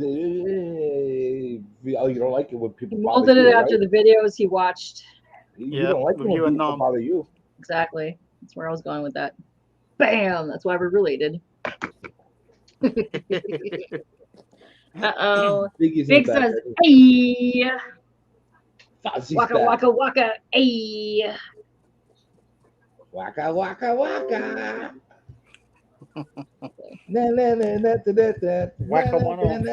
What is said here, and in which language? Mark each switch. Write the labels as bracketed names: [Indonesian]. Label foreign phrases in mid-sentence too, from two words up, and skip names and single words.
[English] Oh, you don't like it when He people bother molded you, it after right? the videos he watched. You Yeah, don't like it with when you and people Nom. bother you. Exactly. That's where I was going with that. Bam! That's why we're related. Uh-oh. Biggie's Big in the back. says, hey! Fozzie's Waka, back. waka, waka, hey! Waka waka waka. Na na na na na na na. Waka Na, one na, off.